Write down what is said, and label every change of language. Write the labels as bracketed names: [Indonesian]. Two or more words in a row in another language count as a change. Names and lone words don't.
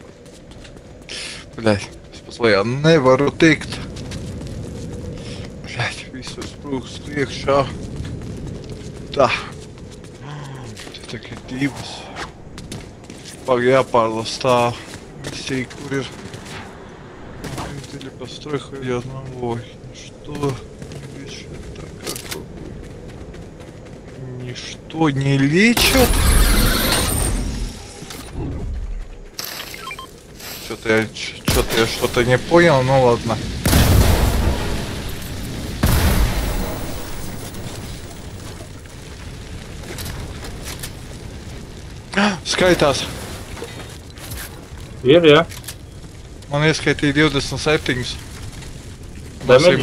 [Latvian] Bļaļ, es pats lejā nevaru tikt. Bļaļ, visus brūkst iekšā. Tā. Tikai divas. Pag jāpārlas tā misija, kur ir. [Russian] Или построй хоть одного. Что? Ничто не лечит? Что-то я что-то не понял, ну ладно. [Latvian] Skaitās. Ir, jā. Man ieskaitīja 27. Damage?